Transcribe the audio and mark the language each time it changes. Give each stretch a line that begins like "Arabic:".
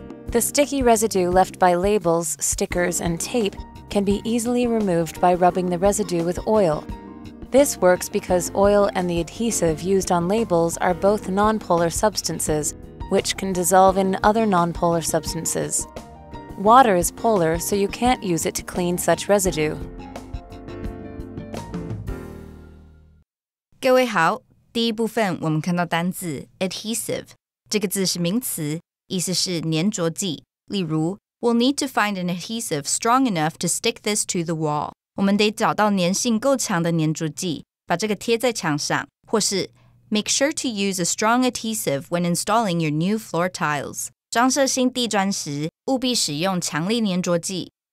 English: The sticky residue left by labels, stickers, and tape can be easily removed by rubbing the residue with oil. This works because oil and the adhesive used on labels are both nonpolar substances, which can dissolve in other nonpolar substances. Water is polar, so you can't use it to clean such residue.
Chinese: 各位好，第一部分我们看到单字 adhesive， 这个字是名词，意思是粘着剂。例如
English: We'll need to find an adhesive strong enough to stick this to the wall.
Chinese: 我们得找到粘性够强的粘着剂，把这个贴在墙上。或是
English: Make sure to use a strong adhesive when installing your new floor tiles.
Chinese: 装设新地砖时，务必使用强力粘着剂。